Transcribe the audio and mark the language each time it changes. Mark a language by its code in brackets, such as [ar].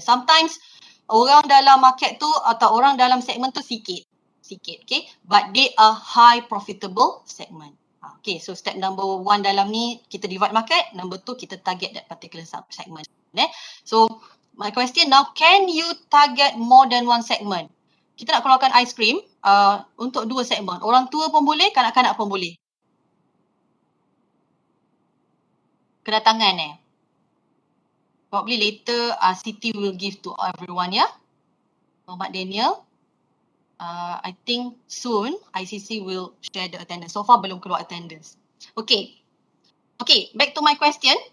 [ms] Sometimes orang dalam market tu atau orang dalam segmen tu sikit, okay, [en] but they are high profitable segment. [ms] Okay, so step number 1 dalam ni kita divide market, number 2 kita target [en] that particular segment. So my question now, can you target more than one segment? [ms] Kita nak keluarkan ice cream untuk 2 segmen. Orang tua pun boleh, kanak-kanak pun boleh. Kena tangan [en] Probably later Siti will give to everyone, Muhammad Daniel. I think soon ICC will share the attendance. [ms] So far belum keluar attendance. [en] Okay, back to my question.